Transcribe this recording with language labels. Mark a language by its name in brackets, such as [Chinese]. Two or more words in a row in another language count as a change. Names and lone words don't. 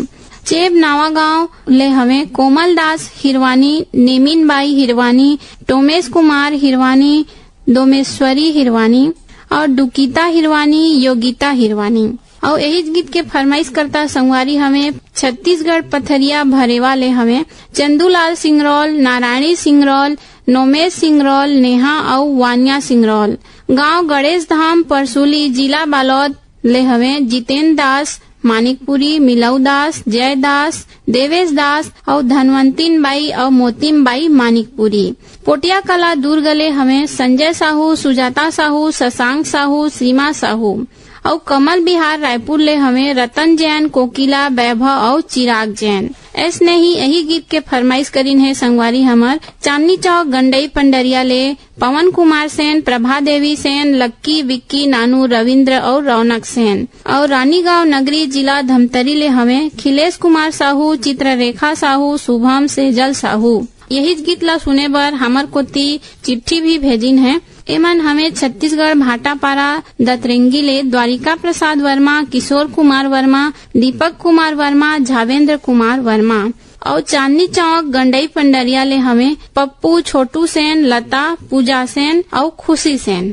[Chhattisgarhi] चेब नावा गांव ले हवे कोमल दास हिरवानी नेमिन बाई हिरवानी टोमेश कुमार हिरवानी डोमेश्वरी हिरवानी और डुकीता हिरवानी योगिता हिरवानी। और यही गीत के फरमाइश करता संगवारी हमें छत्तीसगढ़ पथरिया भरेवा ले हमें चंदूलाल सिंगरौल नारायणी सिंगरौल नोमेश सिंगरौल नेहा और वानिया सिंगरौल। गांव गणेश धाम परसुली जिला बालोद ले हमें जितेंद्र दास मानिकपुरी मिलऊ दास जय दास देवेश दास और धनवंतीन बाई और मोतीम बाई मानिकपुरी। पोटिया कला दुर्ग ले हमें संजय साहू सुजाता साहू शशांक साहू सीमा साहू और कमल बिहार रायपुर ले हमें रतन जैन, कोकिला, वैभव और चिराग जैन। ऐसने ही यही गीत के फरमाइश करीन है संगवारी हमार चांदनी चौक गंडई पंडरिया ले पवन कुमार सेन, प्रभा देवी सेन, लक्की, विक्की, नानू, रविंद्र और रौनक सेन। और रानीगांव नगरी जिला धमतरी ले हमें खिलेश कुमार साहू, चित्ररेखा साहू, शुभम सेजल साहू। यही गीत ला सुने बर हमर कोती चिट्ठी भी भेजिन है। एमन हमें छत्तीसगढ़ भाटापारा दतरेंगी ले द्वारिका प्रसाद वर्मा, किशोर कुमार वर्मा, दीपक कुमार वर्मा, झावेंद्र कुमार वर्मा। और चांदनी चौक गंडई पंडरिया ले हमें पप्पू, छोटू सेन, लता, पूजा सेन और खुशी सेन।